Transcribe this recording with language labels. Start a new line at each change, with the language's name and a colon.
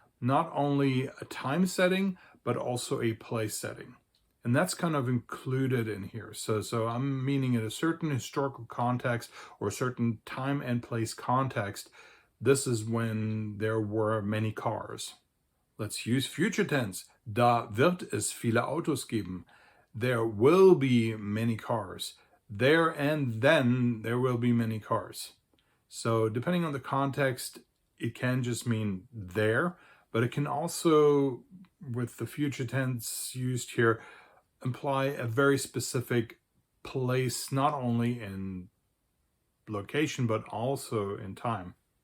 English: Not only a time setting, but also a place setting. And that's kind of included in here. So I'm meaning in a certain historical context or a certain time and place context, this is when there were many cars. Let's use future tense.
German: Da wird es viele Autos geben.
English: There will be many cars. There and then there will be many cars. So depending on the context, it can just mean there, but it can also, with the future tense used here, imply a very specific place, not only in location, but also in time.